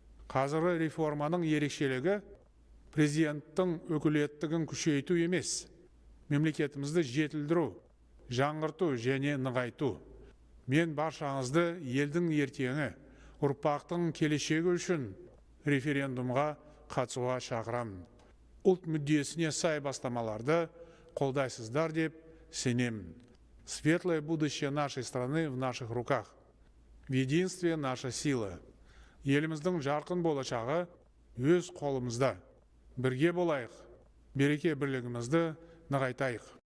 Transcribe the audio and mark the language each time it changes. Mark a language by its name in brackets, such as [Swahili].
[Kazakh] Қазіргі реформаның ерекшелігі президенттің өкілеттігін күшейту емес, мемлекетімізді жетілдіру, жаңғырту және нығайту. Мен баршаңызды елдің ертеңі, ұрпақтың келешегі үшін референдумға қатысуға шақырамын. Ұлт мүддесіне сай бастамаларды қолдайсыздар деп сенемін. [Russian] Светлое будущее нашей страны в наших руках. В единстве наша сила. [Kazakh] Еліміздің жарқын болашағы өз қолымызда. Бірге болайық, береке бірлігімізді нығайтайық.